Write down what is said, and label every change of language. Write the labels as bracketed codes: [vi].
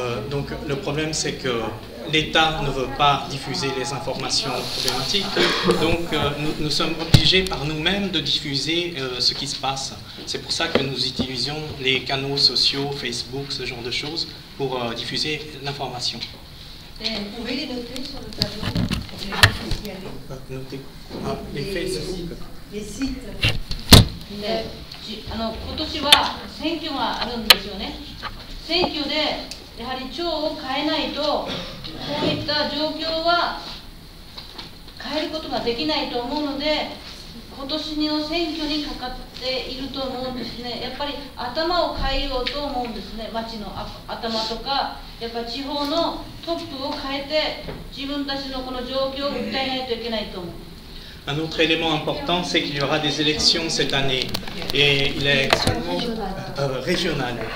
[fr] Donc le problème c'est que l'État ne veut pas diffuser les informations problématiques, donc nous sommes obligés par nous-mêmes de diffuser ce qui se passe. C'est pour ça que nous utilisons les canaux sociaux, Facebook, ce genre de choses, pour diffuser l'information. Vous pouvez les noter sur le tableau pour les gens qui y aller. Noter. Les Facebook. Les sites. [ja] 今年は選挙があるんですよね。選挙でやはり庁を変えないと、こういった状況は変えることができないと思うので、今年の選挙にかかっていると思うんですね。やっぱり頭を変えようと思うんですね。町の頭とか、やっぱり地方のトップを変えて、自分たちのこの状況を訴えないといけないと思う。 [fr] Un autre élément important, c'est qu'il y aura des élections cette année, et il est régional.